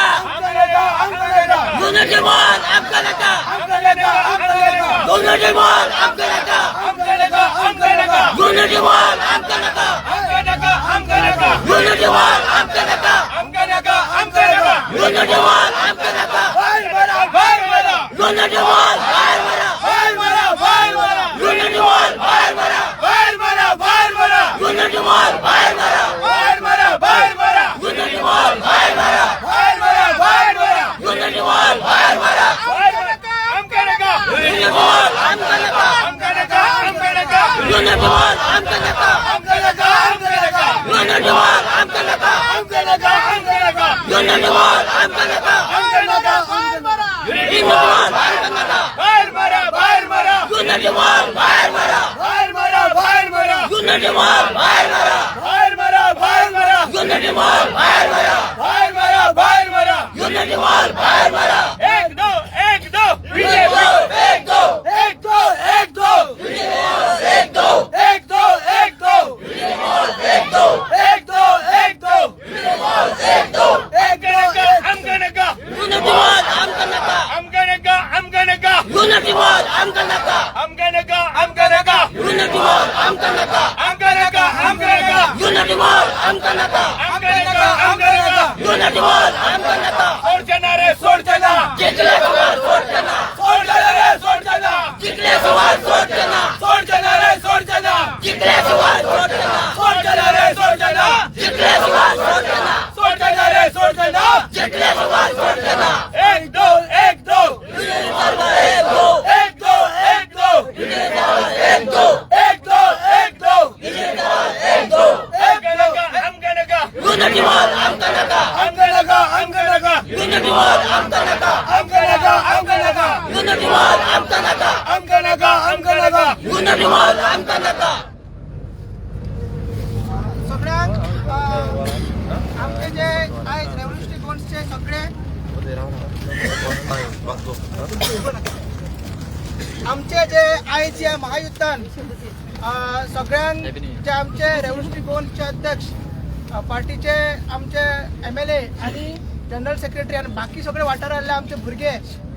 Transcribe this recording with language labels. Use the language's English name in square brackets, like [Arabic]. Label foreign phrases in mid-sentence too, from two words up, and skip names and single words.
[Konkani] आमकां नाका आमकां नाका युनिटी मॉल आमकां नाका आमकां नाका आमकां नाका युनिटी मॉल आमकां नाका आमकां नाका आमकां नाका युनिटी मॉल आमकां नाका आमकां नाका आमकां नाका युनिटी मॉल आमकां नाका आमकां नाका आमकां नाका युनिटी मॉल आमकां नाका बाहेर मारा बाहेर मारा युनिटी मॉल बाहेर मारा बाहेर मारा बाहेर मारा युनिटी मॉल बाहेर मारा बाहेर मारा बाहेर मारा युनिटी मॉल बाहेर मारा बाहेर मारा बाहेर मारा युनिटी मॉल बाहेर मारा बाहेर मारा बाहेर मारा युनिटी मॉल बाहेर मारा आमकां नाका आमकां नाका युनिटी मॉल आमकां नाका आमकां नाका आमकां नाका युनिटी मॉल आमकां नाका आमकां नाका आमकां नाका युनिटी मॉल आमकां नाका आमकां नाका आमकां नाका युनिटी मॉल आमकां नाका आमकां नाका बाहेर मारा युनिटी मॉल आमकां नाका बाहेर मारा बाहेर मारा युनिटी मॉल बाहेर मारा बाहेर मारा बाहेर मारा युनिटी मॉल बाहेर मारा बाहेर मारा बाहेर मारा युनिटी मॉल बाहेर मारा बाहेर मारा बाहेर मारा युनिटी मॉल बाहेर मारा [Hindi] एक दो विजय बोलो एक दो एक दो एक दो एक दो एक दो एक दो एक दो एक दो एक दो एक दो [Konkani] एक नाका आमकां नाका युनिटी मॉल आमकां नाका आमकां नाका आमकां नाका युनिटी मॉल आमकां नाका आमकां नाका आमकां नाका युनिटी मॉल आमकां नाका आमकां नाका आमकां नाका युनिटी मॉल आमकां नाका आमकां नाका आमकां नाका युनिटी मॉल आमकां नाका सोडचना रे सोडचना जिंकले सवाल सोडचना सोडचना रे सोडचना जिंकले सवाल सोडचना सोडचना रे सोडचना जिंकले सवाल सोडचना सोडचना रे सोडचना जिंकले सवाल सोडचना सोडचना रे सोडचना जिंकले सवाल सोडचना [Hindi] एक दो एक दो एक दो एक दो एक दो एक दो एक दो एक दो एक दो [Konkani] आमकां नाका आमकां नाका युनिटी मॉल आमकां नाका आमकां नाका आमकां नाका युनिटी मॉल आमकां नाका आमकां नाका आमकां नाका युनिटी मॉल आमकां नाका आमकां नाका आमकां नाका युनिटी मॉल आमकां नाका सगळ्यांक आमचे जे आयज रेव्होल्युशनरी गोंड्सचे सगळे आमचे जे आयज या महायुद्धान सगळ्यांक जे आमचे रेव्होल्युशनरी गोंड्सचे अध्यक्ष पार्टीचे आमचे MLA आणि [English] General Secretary [Konkani] आणि बाकी सगळे वाठारांतले आमचे भुरगे जे